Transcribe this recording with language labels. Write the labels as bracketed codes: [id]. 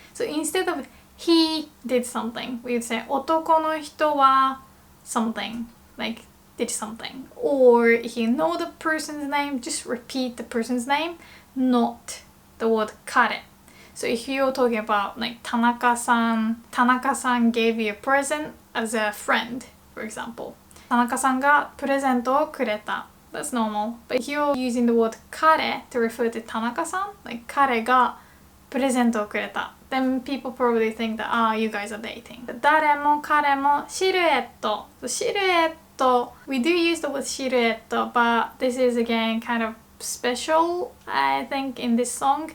[en] So instead of he did something, we would say 男の人は something, like did something. Or if you know the person's name, just repeat the person's name, not the word 彼. So if you're talking about like 田中さん gave you a present as a friend, for example. [ja] 田中さんがプレゼントをくれた. [en] That's normal. But if you're using the word 彼 to refer to 田中さん, like [ja] 彼がプレゼントをくれた, [en] then people probably think that, you guys are dating. [ja] 誰も彼もシルエット. [en] So シルエット, we do use the word シルエット, but this is again kind of special, I think, in this song.